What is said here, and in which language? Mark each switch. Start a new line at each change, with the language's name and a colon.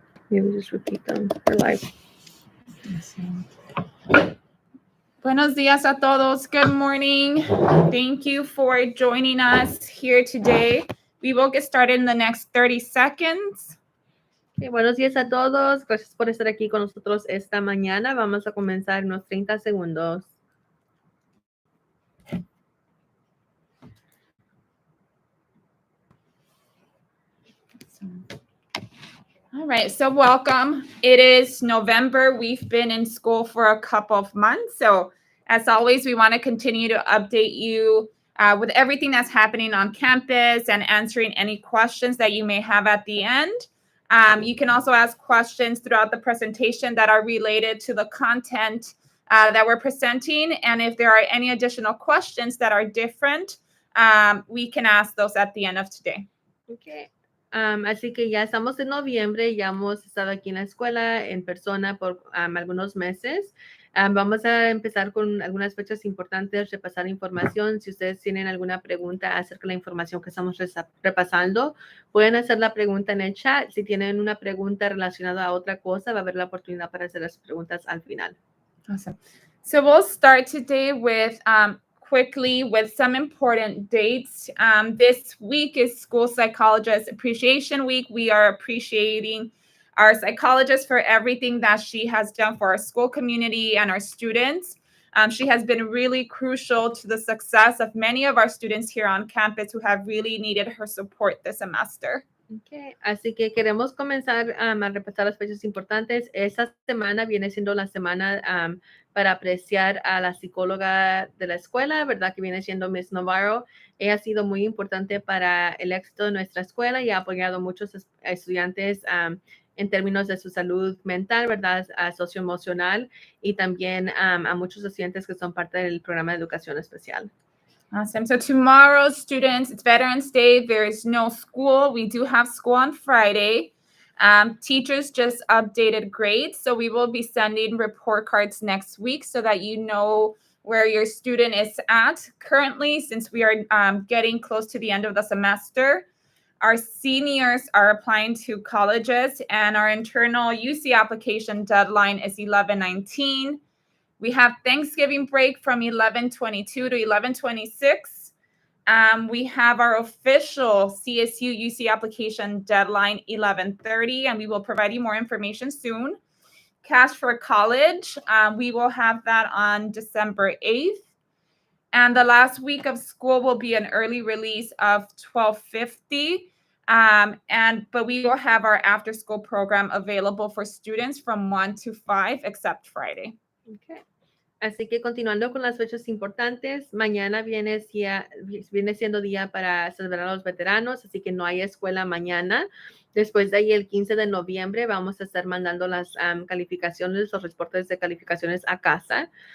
English: Maybe just repeat them for live.
Spanish: Buenos días a todos.
English: Good morning. Thank you for joining us here today. We will get started in the next 30 seconds.
Spanish: Okay, buenos días a todos. Gracias por estar aquí con nosotros esta mañana. Vamos a comenzar en unos 30 segundos.
English: All right, so welcome. It is November. We've been in school for a couple of months. So as always, we want to continue to update you with everything that's happening on campus and answering any questions that you may have at the end. You can also ask questions throughout the presentation that are related to the content that we're presenting. And if there are any additional questions that are different, we can ask those at the end of today. Okay.
Spanish: Así que ya estamos en noviembre, ya hemos estado aquí en la escuela en persona por algunos meses. Vamos a empezar con algunas fechas importantes, repasar información. Si ustedes tienen alguna pregunta acerca de la información que estamos repasando, pueden hacer la pregunta en el chat. Si tienen una pregunta relacionada a otra cosa, va a haber la oportunidad para hacer las preguntas al final. Awesome.
English: So we'll start today with quickly with some important dates. This week is School Psychologist Appreciation Week. We are appreciating our psychologist for everything that she has done for our school community and our students. She has been really crucial to the success of many of our students here on campus who have really needed her support this semester. Okay.
Spanish: Así que queremos comenzar a repasar las fechas importantes. Esta semana viene siendo la semana para apreciar a la psicóloga de la escuela, ¿verdad? Que viene siendo Miss Navarro. Ella ha sido muy importante para el éxito de nuestra escuela y ha apoyado a muchos estudiantes en términos de su salud mental, ¿verdad? Socioemocional y también a muchos estudiantes que son parte del programa de educación especial. Awesome.
English: So tomorrow, students, it's Veterans Day. There is no school. We do have school on Friday. Teachers just updated grades. So we will be sending report cards next week so that you know where your student is at currently, since we are getting close to the end of the semester. Our seniors are applying to colleges, and our internal UC application deadline is 11/19. We have Thanksgiving break from 11/22 to 11/26. We have our official CSU UC application deadline 11/30, and we will provide you more information soon. Cash for College, we will have that on December 8th. And the last week of school will be an early release of 12/50. But we will have our after school program available for students from 1 to 5, except Friday. Okay.
Spanish: Así que continuando con las fechas importantes, mañana viene siendo día para celebrar a los veteranos, así que no hay escuela mañana. Después de ahí, el 15 de noviembre, vamos a estar mandando las calificaciones, los reportes de calificaciones a casa.